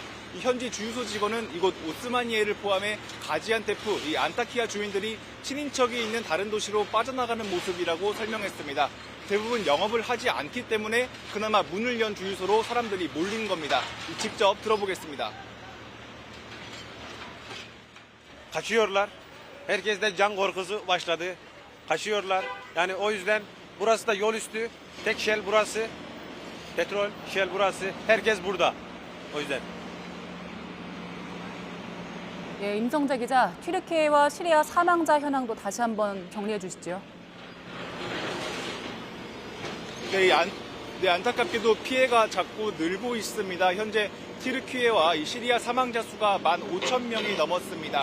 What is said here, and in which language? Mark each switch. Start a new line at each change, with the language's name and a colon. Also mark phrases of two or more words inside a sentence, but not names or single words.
Korean: 이 현지 주유소 직원은 이곳 오스마니에를 포함해 가지안테프, 이 안타키아 주민들이 친인척이 있는 다른 도시로 빠져나가는 모습이라고 설명했습니다. 대부분 영업을 하지 않기 때문에 그나마 문을 연 주유소로 사람들이 몰린 겁니다. 직접 들어보겠습니다.
Turkish: Kaçıyorlar. Herkeste can korkusu başladı. Kaçıyorlar. Yani o yüzden burası da yol üstü. Tek Shell burası. Petrol, Shell burası. Herkes burada. O yüzden.
Korean: 예, 임성재 기자, 튀르키예와 시리아 사망자 현황도 다시 한번 정리해 주시죠. 네, 안타깝게도 피해가 자꾸 늘고 있습니다. 현재 튀르키예와 이 시리아 사망자 수가 15,000명이 넘었습니다.